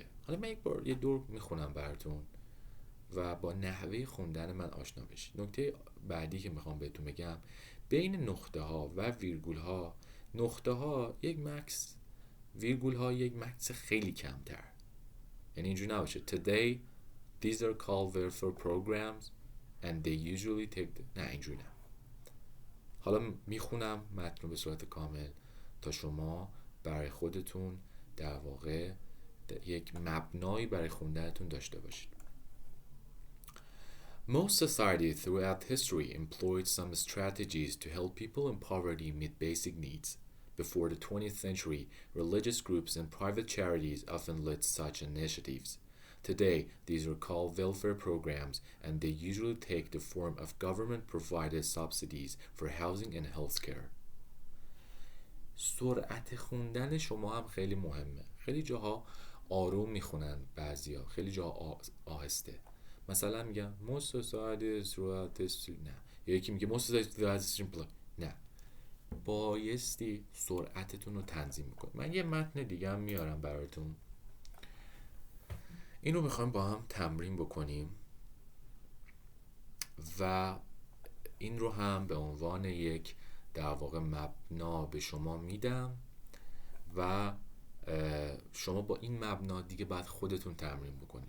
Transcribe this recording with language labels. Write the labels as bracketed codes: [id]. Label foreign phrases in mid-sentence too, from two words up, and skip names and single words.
[fa] حالا من یه دور میخونم براتون و با نحوه خوندن من آشنا بشید. نکته بعدی که میخوام بهتون بگم، بین نقطه ها و ویرگول ها، نقطه ها یک مکس، ویرگول ها یک مکس خیلی کمتر. یعنی اینجوری نباشه [en] today these are called welfare programs and they usually take the... [fa] نه اینجوری نه. حالا میخونم متن رو به صورت کامل تا شما برای خودتون در واقع یک مبنایی برای خوندنتون داشته باشید. [en] Most societies throughout history employed some strategies to help people in poverty meet basic needs. Before the 20th century, religious groups and private charities often led such initiatives. Today, these are called welfare programs, and they usually take the form of government-provided subsidies for housing and healthcare. [fa] سرعت خوندن شما هم خیلی مهمه. خیلی جاها آروم میخونن، بعضیا خیلی جاها آهسته. مثلا میگم [en] most societies throughout history، [fa] نه. یا یکی میگه [en] most societies throughout history، [fa] نه. بایستی سرعتتون رو تنظیم کنید. من یه متن دیگه هم میارم براتون، این رو میخوایم با هم تمرین بکنیم و این رو هم به عنوان یک در واقع مبنا به شما میدم و شما با این مبنا دیگه باید خودتون تمرین بکنید.